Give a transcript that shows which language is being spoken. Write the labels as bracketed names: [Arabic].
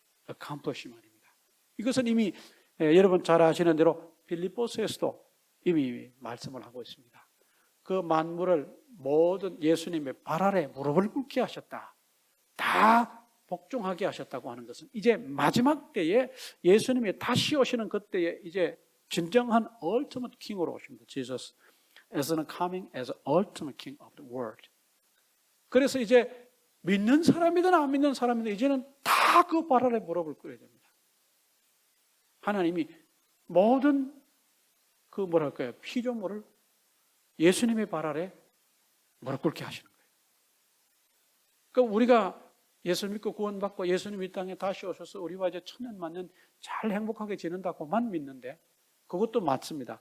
[Korean] accomplishment입니다. 이것은 이미 여러분 잘 아시는 대로 빌립보서에서도 이미 말씀을 하고 있습니다. 그 만물을 모든 예수님의 발 아래 무릎을 꿇게 하셨다. 다 복종하게 하셨다고 하는 것은 이제 마지막 때에 예수님이 다시 오시는 그때에 이제 진정한 [English] ultimate king [Korean] 으로 오십니다. [English] Jesus as coming as ultimate king of the world. [Korean] 그래서 이제 믿는 사람이든 안 믿는 사람이든 이제는 다 그 발 아래 무릎을 꿇어야 됩니다. 하나님이 모든 그 뭐랄까요, 피조물을 예수님의 발 아래 무릎 꿇게 하시는 거예요. 그러니까 우리가 예수 믿고 구원받고 예수님 이 땅에 다시 오셔서 우리와 이제 천년 만년 잘 행복하게 지낸다고만 믿는데 그것도 맞습니다.